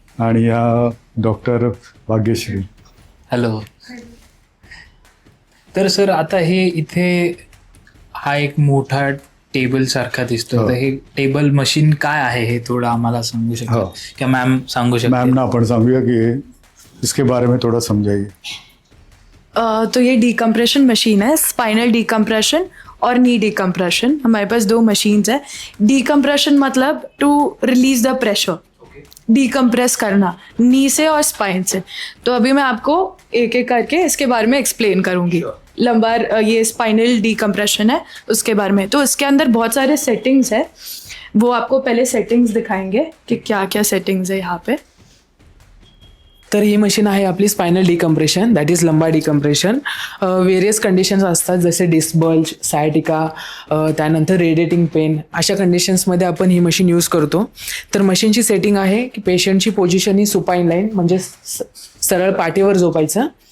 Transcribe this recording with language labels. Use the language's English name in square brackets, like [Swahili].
[Marathi] आणि या doctor Bhagyashree. Hello. तर सर आता हे इथे हा एक मोठा टेबल सारखा दिसतो, तर हे टेबल मशीन काय आहे हे थोडं आम्हाला सांगू शकता किंवा मॅम सांगू शकता? [Hindi] मैम [Marathi] ना आपण सांगूया [Hindi] कि इसके बारे में थोड़ा समझाइए. तो ये डीकम्प्रेशन मशीन है, स्पाइनल डीकम्प्रेशन और नी डीकम्प्रेशन. हमारे पास 2 मशीन्स है. डीकम्प्रेशन मतलब [English] to release the pressure, [Hindi] डीकम्प्रेस करना नी से और स्पाइन से. तो अभी मैं आपको एक एक करके इसके बारे में एक्सप्लेन करूंगी. लंबार ये स्पाइनल डीकम्प्रेशन है उसके बारे में. तो इसके अंदर बहुत सारे सेटिंग्स है, वो आपको पहले सेटिंग्स दिखाएंगे कि क्या क्या सेटिंग्स है यहाँ पे. [Marathi] तर ही मशीन आहे आपली spinal decompression, [English] That is lumbar decompression. [Marathi] Various conditions असतात, जसे डिस्क बल्ज, सायटिका, त्यानंतर रेडिएटिंग पेन, अशा कंडिशन्समध्ये आपण ही मशीन यूज करतो. तर मशीनची सेटिंग आहे की पेशंटची पोझिशन ही सुपाईन लाईन, म्हणजे सरळ पाठीवर झोपायचं.